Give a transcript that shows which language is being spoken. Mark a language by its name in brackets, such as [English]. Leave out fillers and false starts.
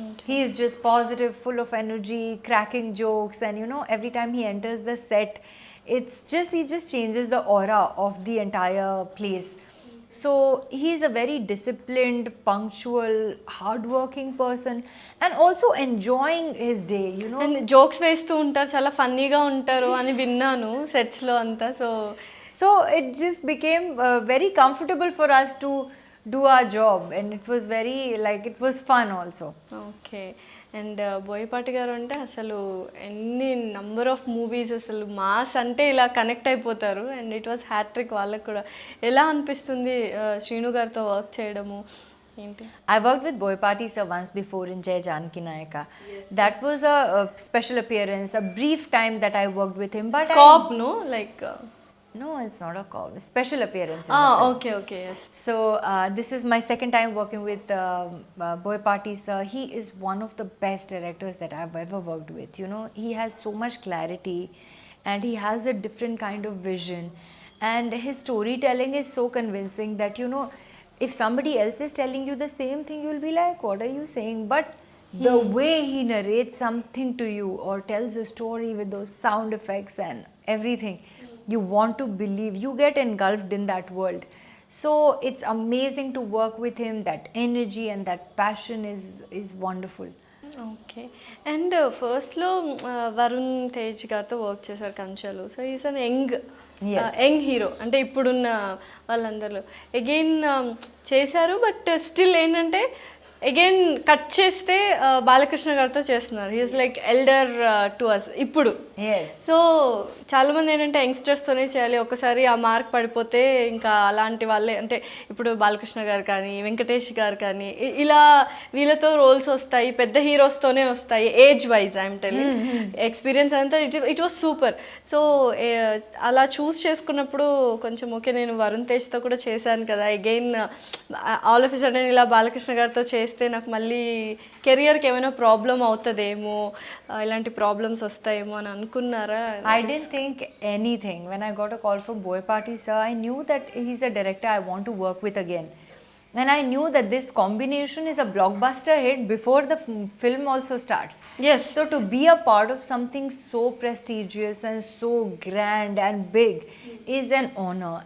[English] He is just positive, full of energy, cracking jokes, and you know, every time he enters the set, he just changes the aura of the entire place. So he's a very disciplined, punctual, hardworking person, and also enjoying his day, you know. [Telugu] And jokes వేస్తూ ఉంటారు, చాలా ఫన్నీగా ఉంటారు అని విన్నాను సెట్స్లో అంతా. [English] So it just became very comfortable for us to do our job, and it was very, like, it was fun also. Okay. [Telugu] And Boyapati గారు అంటే అసలు ఎన్ని నంబర్ ఆఫ్ మూవీస్, అసలు మాస్ అంటే ఇలా కనెక్ట్ అయిపోతారు. అండ్ ఇట్ వాస్ హ్యాట్రిక్ వాళ్ళకు కూడా. ఎలా అనిపిస్తుంది శ్రీను గారితో వర్క్ చేయడము ఏంటి? [English] I worked with Boyapati sir once before in Jai Janki Nayaka. That was a special appearance, a brief time that I worked with him. But cop no like no, it's not a call. Special appearance. In the film. Okay okay yes. So this is my second time working with Boyapati sir. He is one of the best directors that I've ever worked with. You know, he has so much clarity, and he has a different kind of vision, and his storytelling is so convincing that, you know, if somebody else is telling you the same thing, you'll be like, what are you saying? But the way he narrates something to you or tells a story with those sound effects and everything, you want to believe, you get engulfed in that world. So it's amazing to work with him. That energy and that passion is wonderful. Okay. [Telugu] And ఫస్ట్లో వరుణ్ తేజ్ గారితో work చేశారు కంచెలు. [English] so is an young hero, [Telugu] అంటే ఇప్పుడున్న వాళ్ళందరిలో again చేశారు. But still ఏంటంటే again cut చేస్తే బాలకృష్ణ గారితో చేస్తున్నారు. [English] He is like elder to us ఇప్పుడు. Yes. [Telugu] సో చాలామంది ఏంటంటే యంగ్స్టర్స్తోనే చేయాలి, ఒకసారి ఆ మార్క్ పడిపోతే ఇంకా అలాంటి వాళ్ళే, అంటే ఇప్పుడు బాలకృష్ణ గారు కానీ వెంకటేష్ గారు కానీ ఇలా వీళ్ళతో రోల్స్ వస్తాయి, పెద్ద హీరోస్తోనే వస్తాయి age wise. [English] I'm telling experience [Telugu] అంతా [English] It was super. [Telugu] సో అలా చూస్ చేసుకున్నప్పుడు కొంచెం ఓకే, నేను వరుణ్ తేజ్తో కూడా చేశాను కదా, again all of a sudden ఇలా బాలకృష్ణ గారితో చేస్తే నాకు మళ్ళీ కెరియర్కి ఏమైనా ప్రాబ్లం అవుతుందేమో, ఇలాంటి ప్రాబ్లమ్స్ వస్తాయేమో అని అనుకున్నారా? [English] I didn't think anything. When I got a call from Boyapati sir, I knew that he's a director I want to work with again. And I knew that this combination is a blockbuster hit before the film also starts. Yes. So to be a part of something so prestigious and so grand and big is an honor.